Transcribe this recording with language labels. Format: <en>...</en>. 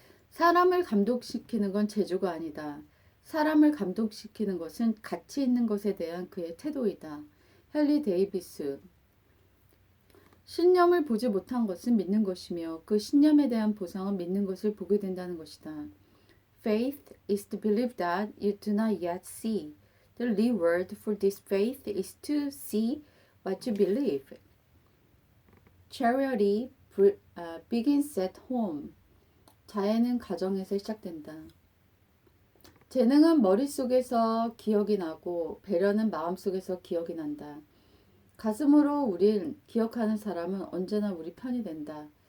<ko>사람을 감동시키는 건 재주가 아니다. 사람을 감동시키는 것은 가치 있는 것에 대한 그의 태도이다. 헨리 데이비스. 신념을 보지 못한 것은 믿는 것이며 그 신념에 대한 보상은 믿는 것을 보게 된다는 것이다.</ko> <en>Faith is to believe that you do not yet see. The Lee word for this faith is to see what you believe. Charity begins at home.</en> <ko>자애는 가정에서 시작된다. 재능은 머릿속에서 기억이 나고 배려는 마음속에서 기억이 난다. 가슴으로 우릴 기억하는 사람은 언제나 우리 편이 된다.</ko>